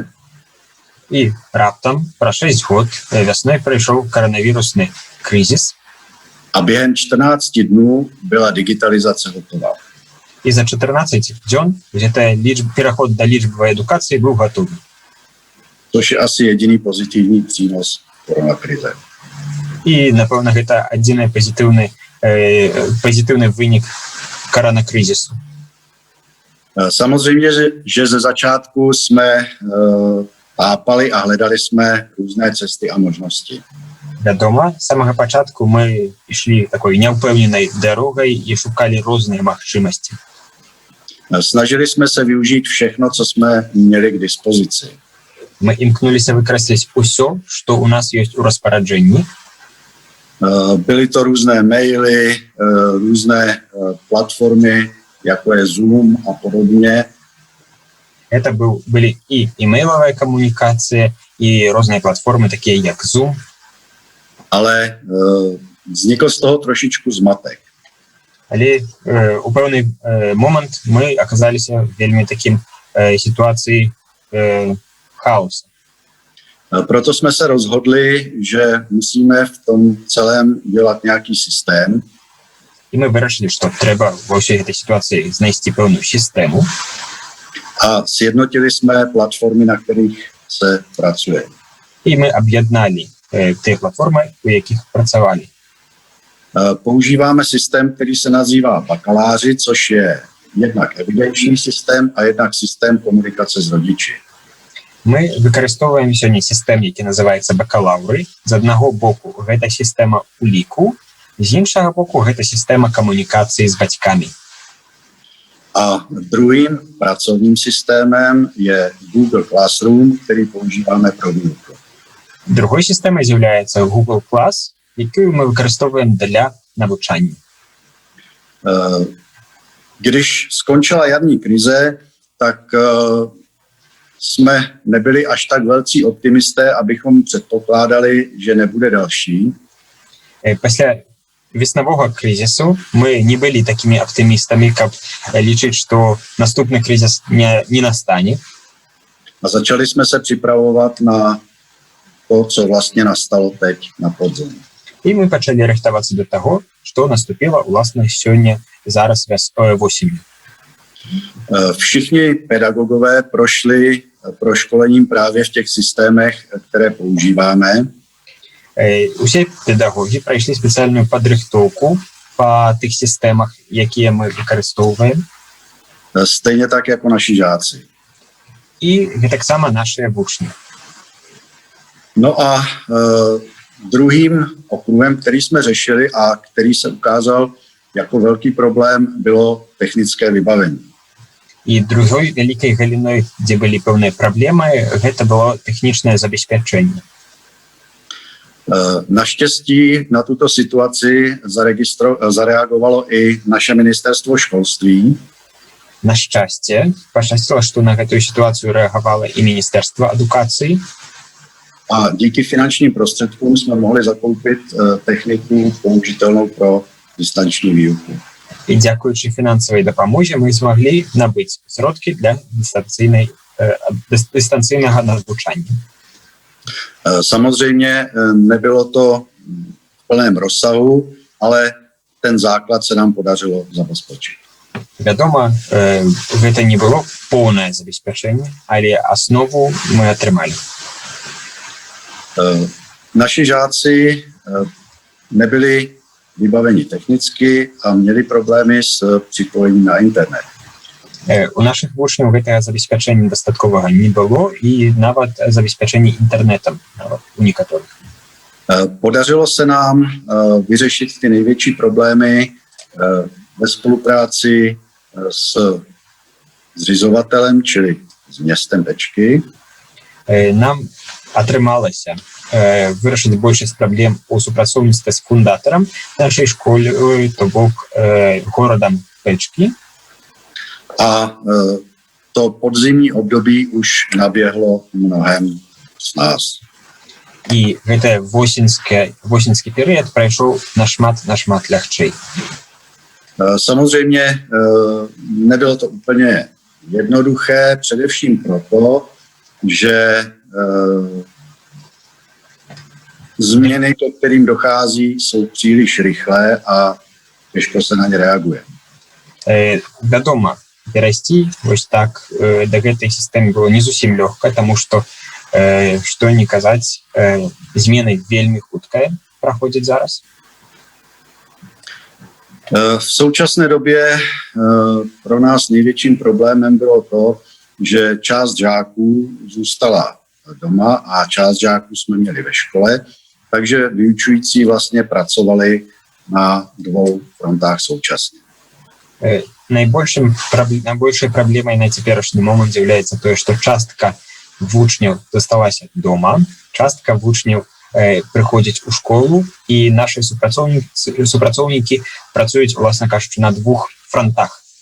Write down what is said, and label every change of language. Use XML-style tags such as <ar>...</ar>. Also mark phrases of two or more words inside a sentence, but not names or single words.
<be>І раптам пра 6 год вясной прыйшоў каранавірусны крызіс.</be> <cs>A během 14 dnů byla digitalizace hotová.</cs> <be>І за 14 дзён пераход да лічбавай адукацыі быў гатовы.</be> <cs>Což je asi jediný pozitivní přínos koronakrize.</cs> <be>І, напэўна, гэта адзіны пазітыўны вынік коронакрызісу.</be> <cs>Samozřejmě, že ze začátku jsme tápali a hledali jsme různé cesty a možnosti.</cs> <be>Вядома, з самага пачатку мы ішлі такой няўпэўненай дарогай і шукалі розныя магчымасці.</be> <cs>Snažili jsme se využít všechno, co jsme měli k dispozici.</cs> <be>Мы імкнуліся выкарыстаць усё, што ў нас ёсць у распараджэнні.</be> <cs>Byly to různé maily, různé platformy, jako je Zoom a podobně.</cs> <be>Это былі і имейловая камунікацыя, і розныя платформы, такія як Zoom.</be> <cs>Ale vznikl z toho trošičku zmatek.</cs> <be>Але у пэўны момант мы аказаліся вельмі такім сітуацыі хаоса.</be> <cs>Proto jsme se rozhodli, že musíme v tom celém dělat nějaký systém.</cs> <be>І мы вырашылі, што трэба ва ўсёй гэтай сітуацыі знайсці пэўную сістэму.</be> <cs>A sjednotili jsme platformy, na kterých se pracuje.</cs> <be>І мы аб'ядналі тыя платформы, у якіх працавалі.</be> <cs>Používáme systém, který se nazývá bakaláři, což je jednak evidenční systém a jednak systém komunikace s rodiči.</cs> <be>Мы выкарыстоўваем сёння сістэм, які называецца бакалаўры. З аднаго боку гэта сістэма уліку, з іншага боку гэта сістэма камунікацыі з бацькамі.</be> <cs>A druhým pracovním systémem je Google Classroom, který používáme pro výuku.</cs> <be>Другой сістэмай з'яўляецца Google Class, якую мы выкарыстоўваем для навучання.</be> <cs>Když skončila jarní krize, tak jsme nebyli až tak velcí optimisté, abychom předpokládali, že nebude další.</cs> <be>Пасля веснавога крызісу мы не былі такімі аптымістамі, каб лічыць, што наступны крызіс не настане.</be> <cs>A začali jsme se připravovat na to, co vlastně nastalo teď na podzim.</cs> <be>І мы пачалі рыхтавацца да таго, што наступіла ўласна сёння зараз восенню.</be> <cs>Všichni pedagogové prošli proškolením právě v těch systémech, které používáme.</cs> <be>Усе педагогі прайшлі спецыяльную падрыхтоўку па тых сістэмах, якія мы выкарыстоўваем.</be> <cs>Stejně tak jako naši žáci.</cs> <be>І гэтаксама нашыя вучні.</be> <cs>No a druhým okruhem, který jsme řešili a který se ukázal jako velký problém, bylo technické vybavení.</cs> <be>І другой вялікай галіной, дзе былі пэўныя праблемы, гэта было тэхнічнае забеспячэнне.</be> <cs>Naštěstí na tuto situaci zareagovalo i naše ministerstvo školství.</cs> <be>На шчасце, пашчасціла, што на гэтую сітуацыю рэагавала і Міністэрства адукацыі.</be> <cs>A díky finančním prostředkům jsme mohli zakoupit techniku použitelnou pro distanční výuku.</cs> <be>І дзякуючы фінансавай дапамозе мы змаглі набыць сродкі для дистанційнага навучання.</be> <cs>Samozřejmě nebylo to v plném rozsahu, ale ten základ se nám podařilo zabezpečit.</cs> <be>Вядома, гэта не было поўнае забеспячэнне, але аснову мы атрымалі.</be> <cs>Naši žáci nebyli vybaveni technicky a měli problémy s připojením na internet.</cs> <be>У нашых вучняў гэтага забеспячэння дастатковага не было і нават забеспячэння інтэрнетам у некаторых.</be> <cs>Podařilo se nám vyřešit ty největší problémy ve spolupráci s zřizovatelem, čili s městem Bečky.</cs> <be>Нам атрымалася вырашыць большасць праблем у супрацоўніцтве з фундатарам нашай школы, то бок горадам Бечкі.</be> <cs>A to podzimní období už naběhlo mnohem z nás.</cs> <be>І гэты восеньскі перыяд прайшоў нашмат лягчэй.</be> <cs>Samozřejmě nebylo to úplně jednoduché, především proto, že změny, ke kterým dochází, jsou příliš rychlé a těžko se na ně reaguje.</cs> <be>Вядома, перайсці вось так да гэтай сістэмы было не зусім лёгка, таму што не казаць, змены вельмі хуткая праходзяць зараз.</be> <cs>V současné době pro nás největším problémem bylo to, že část žáků zůstala doma a část žáků jsme měli ve škole, takže vyučující vlastně pracovali na dvou frontách současně.</cs> <be>Найбольшай праблемай на цяперашні момант з'яўляецца тое, што частка вучняў засталася дома, частка вучняў прыходзяць у школу, і нашы супрацоўнікі працуюць, уласна кажучы, на двух фронтах.</be>